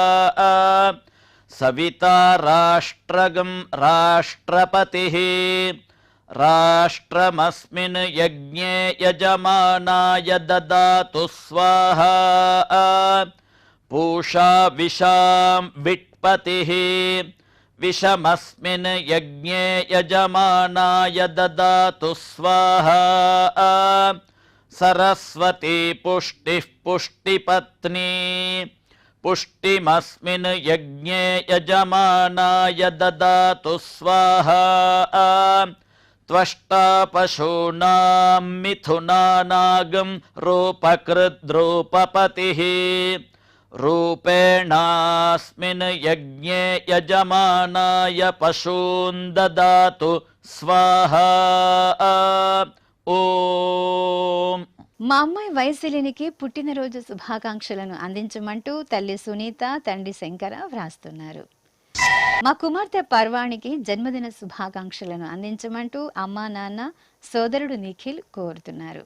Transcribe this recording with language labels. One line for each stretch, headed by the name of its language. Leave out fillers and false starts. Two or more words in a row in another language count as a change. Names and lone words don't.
Sanskrit: సవితా రాష్ట్రగం రాష్ట్రపతిః రాష్ట్రమస్మిన్ యజ్ఞే యజమానాయ దదాతు స్వాహా పూషా విశాం విట్పతిః विषमस्मिन् यज्ञे यजमानाय ददातु स्वाहा सरस्वती पुष्टिः पुष्टिपत्नी पुष्टिमस्मिन् यज्ञे यजमानाय ददातु स्वाहा त्वष्टा पशूनां मिथुनानागं रूपकृद्रूपपतिः रूपेणास्मिन् यज्ञे यजमानाय पशून् ददातु स्वाहा ఓం.
Telugu: మా అమ్మాయి వైశలినికి పుట్టినరోజు శుభాకాంక్షలను అందించమంటూ తల్లి సునీత, తండ్రి శంకర వ్రాస్తున్నారు. మా కుమార్తె పర్వాణికి జన్మదిన శుభాకాంక్షలను అందించమంటూ అమ్మా నాన్న సోదరుడు నిఖిల్ కోరుతున్నారు.